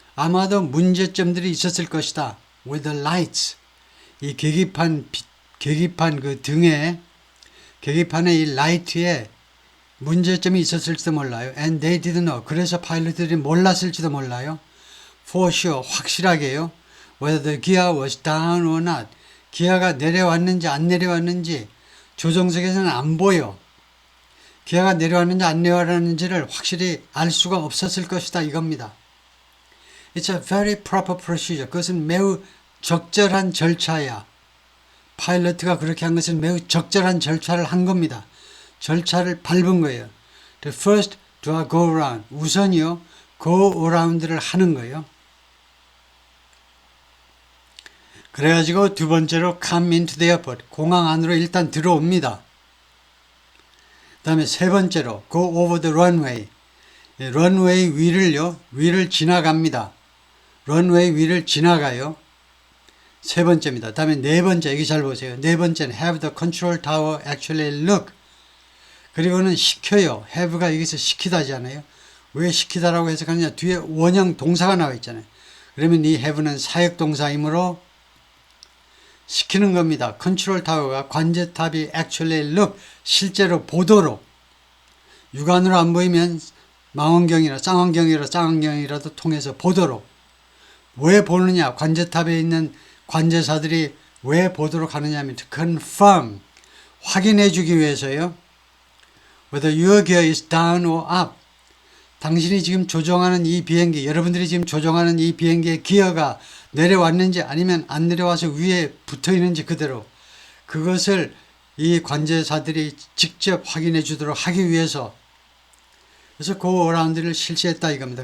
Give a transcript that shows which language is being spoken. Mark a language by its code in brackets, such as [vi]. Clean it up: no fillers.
[ko] 아마도 문제점들이 있었을 것이다. [en] With the lights. [ko] 이 계기판 그 등에 계기판의 이 라이트에 문제점이 있었을지도 몰라요. [en] And they didn't know. [ko] 그래서 파일럿들이 몰랐을지도 몰라요. [en] For sure. [ko] 확실하게요. [en] Whether the gear was down or not. [ko] 기아가 내려왔는지 안 내려왔는지 조종석에서는 안 보여. 기아가 내려왔는지 안 내려왔는지를 확실히 알 수가 없었을 것이다 이겁니다. [en] It's a very proper procedure. [ko] 그것은 매우 적절한 절차야. 파일럿가 그렇게 한 것은 매우 적절한 절차를 한 겁니다. 절차를 밟은 거예요. [en] The first do a go around. [ko] 우선이요. go around를 하는 거예요. 그래가지고 두 번째로 [en] come into the airport. [ko] 공항 안으로 일단 들어옵니다. 그 다음에 세 번째로 [en] go over the runway. [ko] 런웨이 위를 지나갑니다. 런웨이 위를 지나가요. 세 번째입니다. 다음에 네 번째, 여기 잘 보세요. 네 번째는 [en] have the control tower actually look. [ko] 그리고는 시켜요. have가 여기서 시키다잖아요. 왜 시키다라고 해석하느냐. 뒤에 원형 동사가 나와 있잖아요. 그러면 이 have는 사역 동사이므로 시키는 겁니다. 컨트롤 타워가 관제탑이 [en] actually look, [ko] 실제로 보도록. 육안으로 안 보이면 쌍안경이라도 통해서 보도록. 왜 보느냐? 관제탑에 있는 관제사들이 왜 보도록 하느냐 하면 [en] to confirm, [ko] 확인해 주기 위해서요. [en] Whether your gear is down or up. [ko] 당신이 지금 조종하는 이 비행기, 여러분들이 지금 조종하는 이 비행기의 기어가 내려왔는지 아니면 안 내려와서 위에 붙어 있는지 그대로 그것을 이 관제사들이 직접 확인해 주도록 하기 위해서 그래서 그 어라운드를 실시했다 이겁니다.